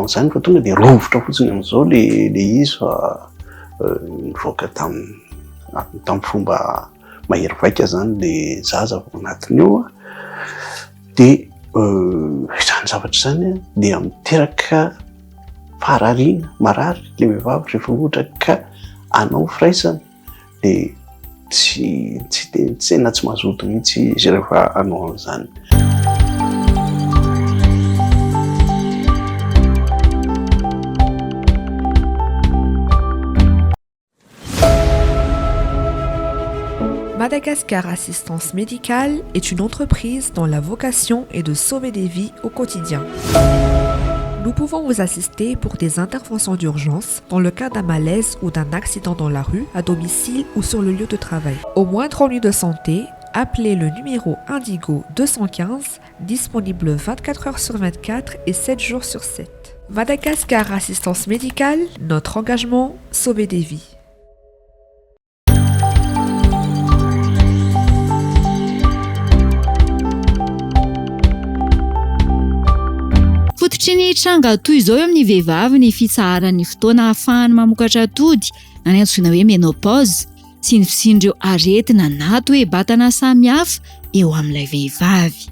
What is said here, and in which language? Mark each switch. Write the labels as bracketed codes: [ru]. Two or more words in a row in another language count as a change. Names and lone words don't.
[mg] an'izany fa tonga dia rovotra fotsiny amin'izao le izy fa mivoaka tamin'ny fomba mahery vaika zany le zaza ao anatiny eo dia izany zavatra zany dia miteraka faharariana marary le vehivavy rehefa ohatra ka hanao firaisana dia tena tsy mazoto mihitsy izy rehefa hanao an'izany. [fr] Madagascar Assistance Médicale est une entreprise dont la vocation est de sauver des vies au quotidien. Nous pouvons vous assister pour des interventions d'urgence dans le cas d'un malaise ou d'un accident dans la rue, à domicile ou sur le lieu de travail. Au moindre ennui de santé, appelez le numéro Indigo 215, disponible 24 heures sur 24 et 7 jours sur 7. Madagascar Assistance Médicale, notre engagement, sauver des vies. [mg] Fototry ny tranga toy izao eo amin'ny vehivavy ny fitsaharan'ny fotoana ahafahany mamokatra atody na ny antsoina hoe menopause sy ny fisin'ireo aretina na toe-batana samihafa eo amin'ilay vehivavy.